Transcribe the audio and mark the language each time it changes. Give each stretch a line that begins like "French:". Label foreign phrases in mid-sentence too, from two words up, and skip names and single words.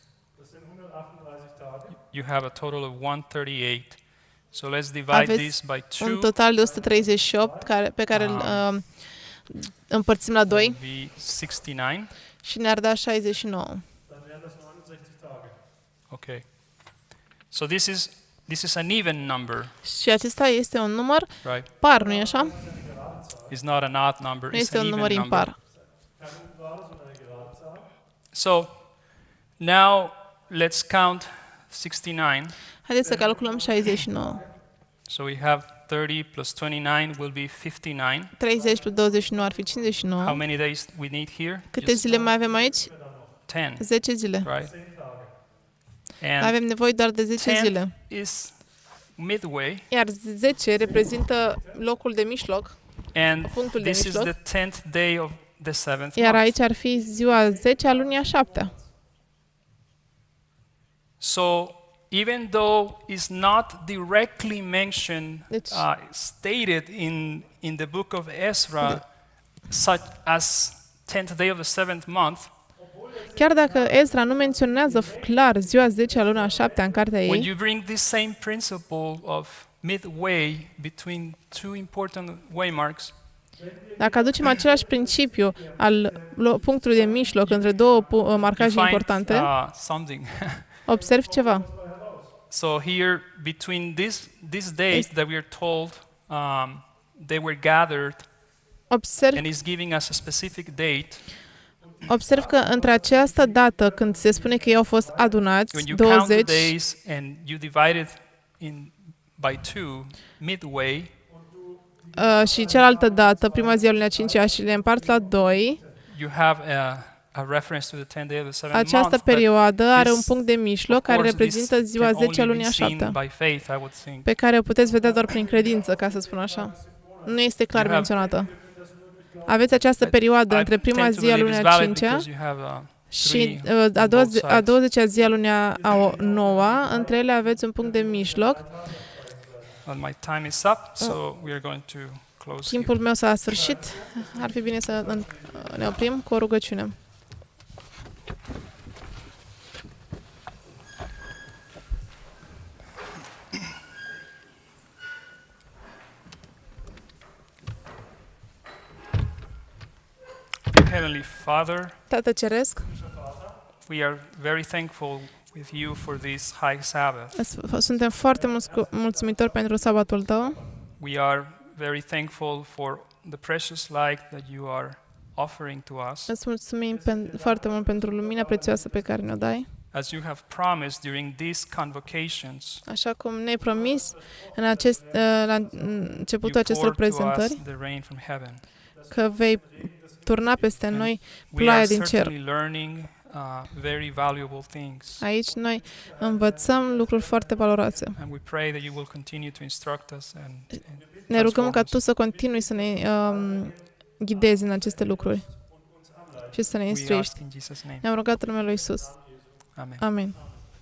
German: Das sind 138 Tage.
English: You have a total of 138. So let's divide
Romanian: Aveți
English: this by
Romanian: un 2. total de 138 pe care îl împărțim la 2
English: Be 69.
Romanian: și ne-ar da 69.
German: Dann wären das 69 Tage.
English: Okay. So this is an even number,
Romanian: Și acesta este un număr
English: right?
Romanian: par, nu-i așa?
English: It's not an odd number.
Romanian: Nu
English: It's
Romanian: este
English: an
Romanian: un
English: even
Romanian: număr
English: number.
Romanian: impar.
German: Keine ungerade, sondern eine gerade Zahl.
English: So now let's count 69.
Romanian: Haideți să calculăm 69.
English: So we have 30 plus 29 will be 59.
Romanian: 30 plus 29 ar fi
English: How
Romanian: 59.
English: many days we need here?
Romanian: Câte zile mai avem aici? 10, 10 zile.
English: right?
German: 10 Tage.
English: And
Romanian: Avem nevoie doar de 10 10 zile.
English: is midway,
Romanian: Iar 10 reprezintă locul de mijloc,
English: and
Romanian: punctul de
English: this is
Romanian: mijloc.
English: the 10th day of the 7th
Romanian: Iar
English: month.
Romanian: aici ar fi ziua 10 a lunii a 7-a.
English: So even though it's not directly mentioned,
Romanian: Deci-
English: stated in the book of Ezra, such as 10th day of the 7th month,
Romanian: Chiar dacă Ezra nu menționează clar ziua 10 a lunii a 7-a în cartea
English: when
Romanian: ei,
English: you bring this same principle of midway between two important waymarks,
Romanian: dacă aducem același principiu al punctului de mijloc între două
English: you
Romanian: marcaje
English: find
Romanian: importante,
English: something.
Romanian: observ ceva.
English: So here, between these days that we are told they were gathered,
Romanian: Observ,
English: and is giving us a specific date.
Romanian: observ că între această dată când se spune că ei au fost adunați,
English: When you count the 20, days and you divide it by 2, midway,
Romanian: și cealaltă dată, prima zi a lunii a 5-a și le împart la 2,
English: you have a reference to the 10th day of the 7th
Romanian: această
English: month. but
Romanian: perioadă are un
English: this,
Romanian: punct de mijloc
English: of
Romanian: care
English: course,
Romanian: reprezintă
English: this
Romanian: ziua
English: can
Romanian: 10 a
English: only
Romanian: lunii
English: be
Romanian: a
English: seen
Romanian: 7-a,
English: by faith, I would think.
Romanian: pe care o puteți vedea doar prin credință, ca să spun așa. Nu este clar
English: You have-
Romanian: menționată. Aveți această perioadă
English: I
Romanian: între prima
English: tend to
Romanian: zi a
English: believe
Romanian: lunii
English: it's
Romanian: a
English: valid
Romanian: 5-a
English: because you have
Romanian: și
English: three
Romanian: a
English: on both sides.
Romanian: 20-a zi a lunii a 9-a, între ele aveți un punct de mijloc. Well, my time is up, so we are going to close here. Timpul meu s-a sfârșit. Ar fi bine să ne oprim cu o rugăciune.
English: Heavenly Father,
Romanian: Tată Ceresc,
English: we are very thankful with you for this high Sabbath.
Romanian: suntem foarte mulțumitori pentru sabatul tău.
English: We are very thankful for the precious light that you are offering to us.
Romanian: Îți mulțumim foarte mult pentru lumina prețioasă pe care ne-o dai.
English: As you have promised during these convocations,
Romanian: Așa cum ne-ai promis în la începutul
English: you
Romanian: acestor
English: pour to us
Romanian: prezentări,
English: the rain from heaven.
Romanian: că vei turna peste noi
English: We
Romanian: ploaia
English: are
Romanian: din cer.
English: certainly learning very valuable things.
Romanian: Aici noi învățăm lucruri foarte valoroase.
English: And we pray that you will continue to instruct us and
Romanian: Ne rugăm ca
English: transform
Romanian: Tu
English: us.
Romanian: să continui să ne ghidezi în aceste lucruri și să ne
English: We
Romanian: instruiești.
English: ask in Jesus' name.
Romanian: Ne-am rugat în numele Lui Iisus.
English: Amen.
Romanian: Amin.